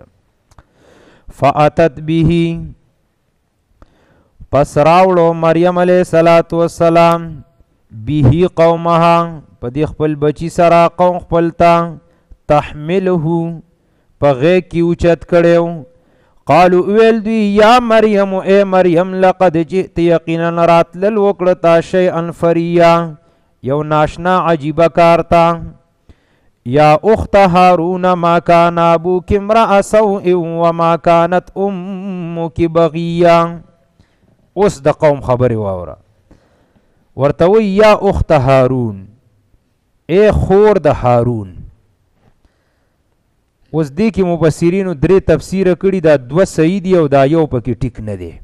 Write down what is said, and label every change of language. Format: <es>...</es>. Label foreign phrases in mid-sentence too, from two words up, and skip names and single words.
<ar>فاتت به</ar> <ps>پس راوړو مریم علیه السلام</ps> <ar>به قومها</ar> <ps>په دې خپل بچی سره قوم خپل ته تحمله په غېږ کې اوچت کړی. قالو ویل دوی</ps> <ar>یا مریم</ar> <ps>اے مریم</ps> <ar>لقد جئت</ar> <ps>یقینا راتلل وکړه تا</ps> <ar>شیئا فریا</ar> <ps>یو ناشنا عجیبه کار تا.</ps> <ar>یا اخت هارون ما کان ابوک امرأ سوء وما كانت امک بغیا.</ar> <ps>اوس د قوم خبرې واوره ورته وی</ps> <ar>یا اخت هارون</ar> <ps>اے خور د هارون. اوس دې کې مفسرینو درې تفسیره کړي دا دوه صحیح دي او دا یو پکې ټیک نه دی.</ps>